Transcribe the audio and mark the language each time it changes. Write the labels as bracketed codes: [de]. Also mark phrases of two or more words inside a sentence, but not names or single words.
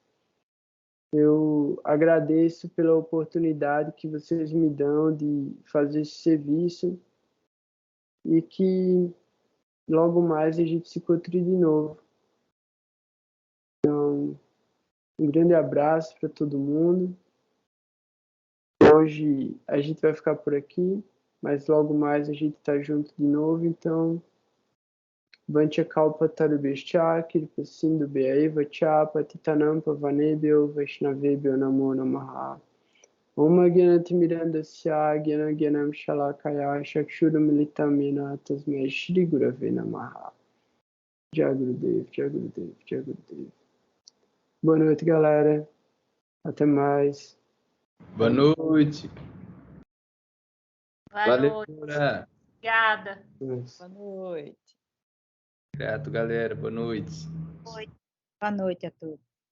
[pt] Eu agradeço pela oportunidade que vocês me dão de fazer esse serviço e que logo mais a gente se encontre de novo. Então, um grande abraço para todo mundo. Hoje a gente vai ficar por aqui, mas logo mais a gente está junto de novo, então [sa] वाञ्छा कल्प तरुभ्यश्च, कृपा सिन्धुभ्य एव च, पतितानां पावनेभ्यो, वैष्णवेभ्यो नमो नमः. ॐ अज्ञानतिमिरान्धस्य ज्ञान ज्ञानम् शलाकया चक्षुरुन्मीलितं येन तस्मै श्री गुरवे नमः. जयगुरुदेव, जयगुरुदेव, जयगुरुदेव. [pt] Boa noite, galera. Até mais. Boa noite. Boa Valeu, noite. Nora. Obrigada. Boa noite. Grato, galera. Boa noite. Oi. Boa noite a todos.